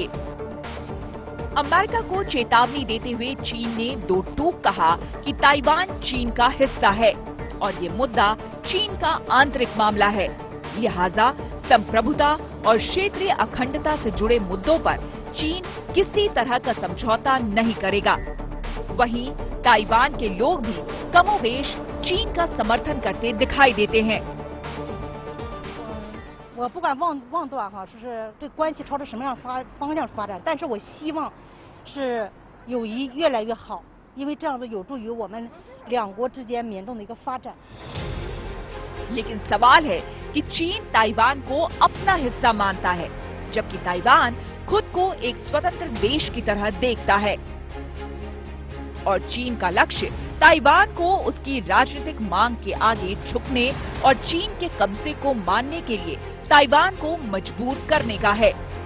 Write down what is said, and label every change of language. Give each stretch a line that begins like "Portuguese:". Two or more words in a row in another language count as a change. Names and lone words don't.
Hindi: अमेरिका को चेतावनी देते हुए चीन ने दो टूक कहा कि ताइवान चीन का हिस्सा है और ये मुद्दा चीन का आंतरिक मामला है, लिहाजा संप्रभुता और क्षेत्रीय अखंडता से जुड़े मुद्दों पर चीन किसी तरह का समझौता नहीं करेगा। वहीं ताइवान के लोग भी कमोबेश चीन का समर्थन करते दिखाई देते हैं।
Chinese: 我不敢妄断哈，就是这关系朝着什么样方向发展，但是我希望是友谊越来越好，因为这样子有助于我们两国之间民众的一个发展。
Hindi: लेकिन सवाल है कि चीन ताइवान को अपना हिस्सा मानता है, जबकि ताइवान खुद को एक स्वतंत्र देश की तरह देखता है और चीन का लक्ष्य ताइवान को उसकी राजनीतिक मांग के आगे झुकने और चीन के कब्जे को मानने के लिए ताइवान को मजबूर करने का है।